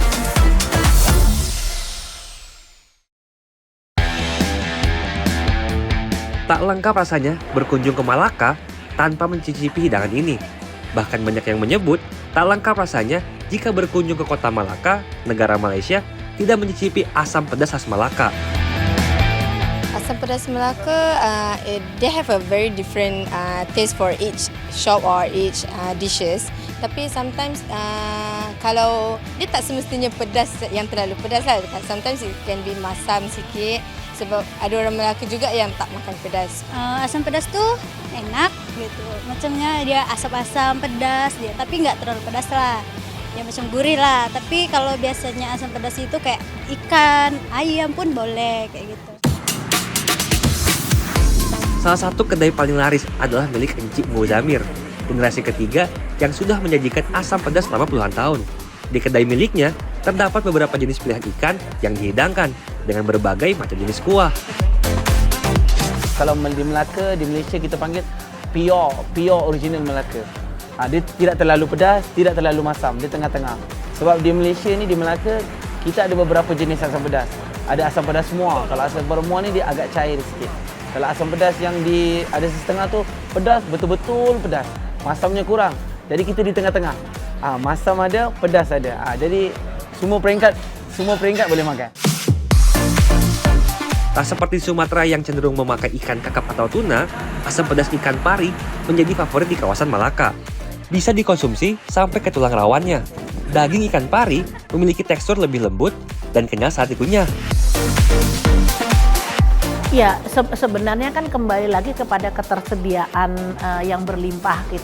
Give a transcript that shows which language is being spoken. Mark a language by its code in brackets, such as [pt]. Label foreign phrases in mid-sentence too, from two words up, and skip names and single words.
[id] Tak lengkap rasanya berkunjung ke Malaka tanpa mencicipi hidangan ini. Bahkan banyak yang menyebut tak lengkap rasanya jika berkunjung ke kota Malaka, negara Malaysia, tidak mencicipi asam pedas khas Malaka. [ms] Asam pedas Melaka, [en] they have a very different taste for each shop or each dishes. [ms] Tapi sometimes kalau dia tak semestinya pedas yang terlalu pedas lah. [en] Sometimes it can be [ms] masam sikit. Sebab ada orang Melaka juga yang tak makan pedas. [id] Asam pedas tuh enak gitu. Macamnya dia asam-asam pedas dia, tapi nggak terlalu pedas lah. Ya macam gurih lah. Tapi kalau biasanya asam pedas itu kayak ikan, ayam pun boleh kayak gitu. Salah satu kedai paling laris adalah milik Encik Muzamir, generasi ketiga yang sudah menyajikan asam pedas selama puluhan tahun. Di kedai miliknya, terdapat beberapa jenis pilihan ikan yang dihidangkan dengan berbagai macam jenis kuah. [ms] Kalau di Melaka, di Malaysia kita panggil [en] pure original [ms] Melaka. Dia tidak terlalu pedas, tidak terlalu masam, dia tengah-tengah. Sebab di Malaysia ni, di Melaka, kita ada beberapa jenis asam pedas. Ada asam pedas muar. Kalau asam pedas muar ni dia agak cair sikit. Kalau asam pedas yang ada setengah tu pedas, betul-betul pedas. Masamnya kurang. Jadi kita di tengah-tengah. Masam ada, pedas ada. Jadi semua peringkat boleh makan. [id] Tak seperti Sumatera yang cenderung memakai ikan kakap atau tuna, asam pedas ikan pari menjadi favorit di kawasan Malaka. Bisa dikonsumsi sampai ke tulang rawannya. Daging ikan pari memiliki tekstur lebih lembut dan kenyal saat dikunyah. Ya, sebenarnya kan kembali lagi kepada ketersediaan yang berlimpah gitu.